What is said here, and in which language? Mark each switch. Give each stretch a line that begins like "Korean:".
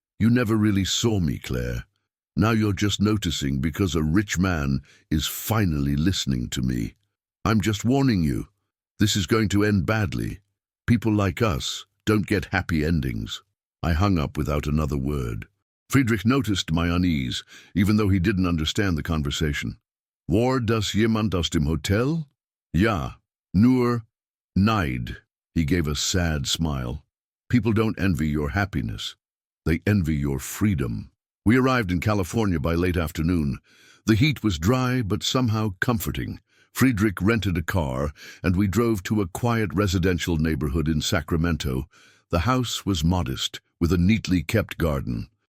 English: You never really saw me, Claire. Now you're just noticing because a rich man is finally listening to me. I'm just warning you. This is going to end badly. People like us don't get happy endings. I hung up without another word. Friedrich noticed my unease, even though he didn't understand the conversation.
German: War das jemand aus dem Hotel? Ja, nur Maid.
English: He gave a sad smile. People don't envy your happiness. They envy your freedom. We arrived in California by late afternoon. The heat was dry but somehow comforting. Friedrich rented a car, and we drove to a quiet residential neighborhood in Sacramento. The house was modest, with a neatly kept garden.